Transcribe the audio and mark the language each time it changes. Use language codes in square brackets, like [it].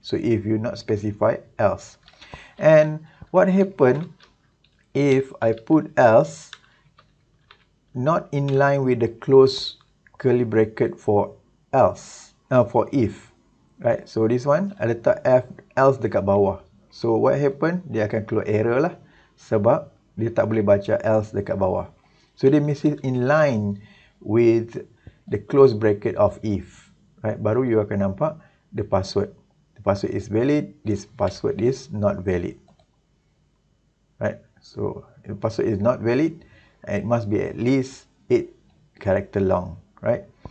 [en] So if you not specify else. And what happen if I put else not in line with the close curly bracket for else, for if, right? So this one I letak else [ms] dekat bawah. [en] So what happen? [ms] Dia akan keluar error lah sebab dia tak boleh baca else dekat bawah. [en] So [ms] dia mesti [en] in line with the close bracket of if, right? [ms] Baru you akan nampak [en] the password. The password is valid. This password is not valid, right? So the password is not valid and it must be at least 8 character long, right?